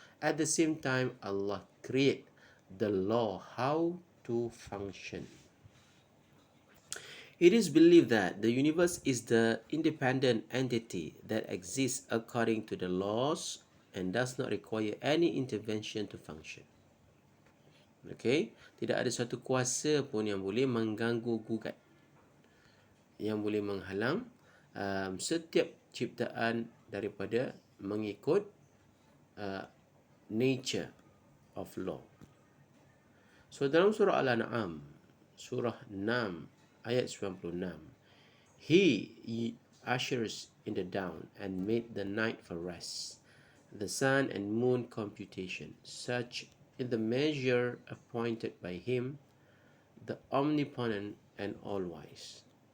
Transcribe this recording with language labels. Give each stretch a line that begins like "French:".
English: At the same time, Allah create the law how to function. It is believed that the universe is the independent entity that exists according to the laws and does not require any intervention to function.
Malay: Okay, tidak ada satu kuasa pun yang boleh mengganggu gugat, yang boleh menghalang setiap ciptaan daripada mengikut
English: nature of law. So
Malay: dalam surah Al-An'am, surah 6 ayat 96,
English: He ushers in the dawn and made the night for rest, the sun and moon computation, such in the measure appointed by him, the omnipotent and all-wise.